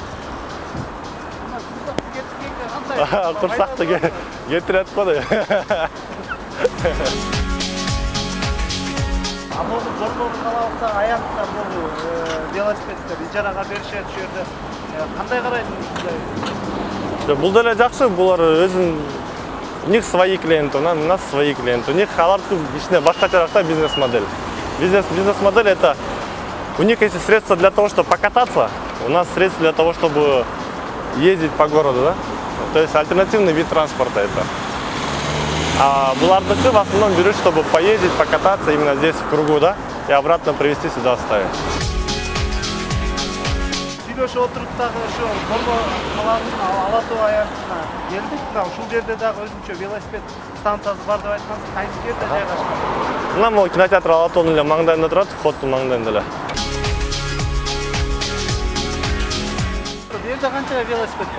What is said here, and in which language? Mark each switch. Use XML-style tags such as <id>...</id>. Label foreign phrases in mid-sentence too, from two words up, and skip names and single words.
<ky>Курсакты кетирет го да. Аболду Борбор калабызда аянтта бул велосипедтер ижарага беришет ушул жерде. Кандай карайсың ушундай? Бул деле жакшы, булар өзүнүн</ky> <ru>у них свои клиенты, у нас свои клиенты. У них</ru> <ky>алардын ичинде башкачараак да бизнес-модель.</ky> <ru>Бизнес-модель это у них есть средства для того, чтобы покататься, у нас средства для того, чтобы ездить по городу, да? То есть альтернативный вид транспорта это. А булардыкы в основном берут, чтобы поездить, покататься именно здесь в кругу, да, и обратно привезти сюда оставить.</ru> <ky>Сүйлөшүп отуруп дагы ошо Борбор калабынын Ала Тоо аянтына келдик. Мына ушул жерде дагы өзүнчө велосипед станциясы бар деп айткансыз. Кайсы жерде жайгашкан? Мына могу кинотеатр Ала Тоонун эле маңдайында турат, входдун маңдайында эле. Бул жерде канча велосипед бар?</ky>